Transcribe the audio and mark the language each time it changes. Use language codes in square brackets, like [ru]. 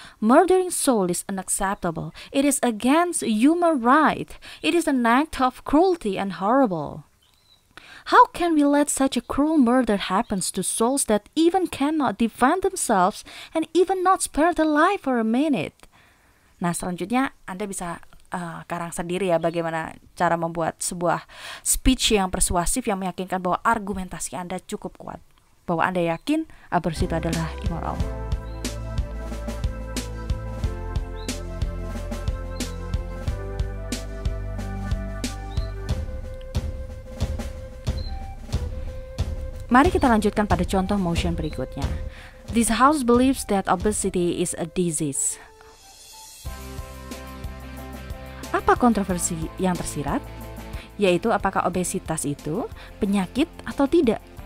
[en] Murdering soul is unacceptable. It is against human right. It is an act of cruelty and horrible. How can we let such a cruel murder happen to souls that even cannot defend themselves and even not spare their life for a minute? [id] Nah, selanjutnya Anda bisa karang sendiri ya bagaimana cara membuat sebuah speech yang persuasif yang meyakinkan bahwa argumentasi Anda cukup kuat, bahwa Anda yakin aborsi itu adalah immoral. Mari kita lanjutkan pada contoh motion berikutnya. [en] This house believes that obesity is a disease. [id] Apa kontroversi yang tersirat? Yaitu apakah obesitas itu penyakit atau tidak?